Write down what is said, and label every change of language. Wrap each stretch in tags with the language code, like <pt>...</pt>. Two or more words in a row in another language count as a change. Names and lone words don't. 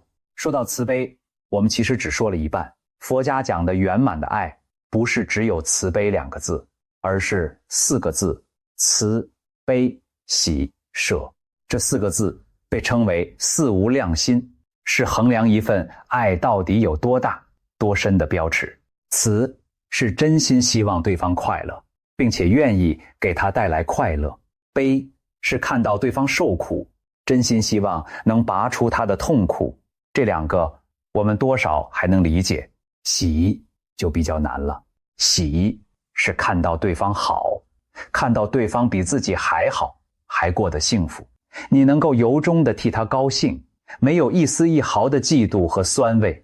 <zh>說到慈悲，我們其實只說了一半。佛家講的圓滿的愛，不是只有慈悲2個字，而是4個字：慈、悲、喜、捨。這4個字被稱為四無量心，是衡量一份愛到底有多大、多深的標尺。慈是真心希望對方快樂， 並且願意給他帶來快樂。悲是看到對方受苦，真心希望能拔出他的痛苦。這2個我們多少還能理解，喜就比較難了。喜是看到对方好，看到对方比自己還好，還過得幸福，你能夠由衷地替他高興，沒有一絲一毫的嫉妒和酸味。</zh>